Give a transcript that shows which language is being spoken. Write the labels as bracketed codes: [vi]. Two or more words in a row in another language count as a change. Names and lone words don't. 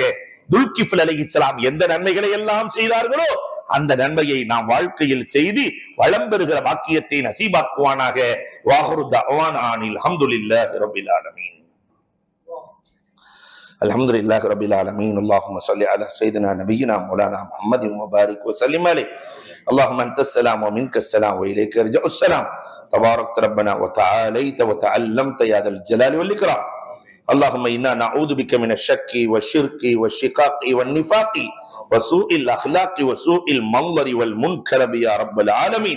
[ta] துல்கிஃபுல் அலைஹிஸ்ஸலாம் எந்த நன்மைகளை எல்லாம் செய்தார்களோ அந்த நன்மையை நாம் வாழ்க்கையில் செய்து வளம் பெறுகிற பாக்கியத்தை நசீபாக்குவானாக. [ar] وآخر دعوانا أن الحمد لله رب العالمين. الحمد لله رب العالمين. اللهم صل على سيدنا نبينا مولانا محمد وبارك وسلم عليه. اللهم انت السلام ومنك السلام واليك يرجع السلام. تبارك ربنا وتعاليت وتعلمت يا ذا الجلال والاكرام. اللهم انا نعوذ بك من الشك والشرك والشقاق والنفاق وسوء الاخلاق وسوء المنظر والمنكر يا رب العالمين.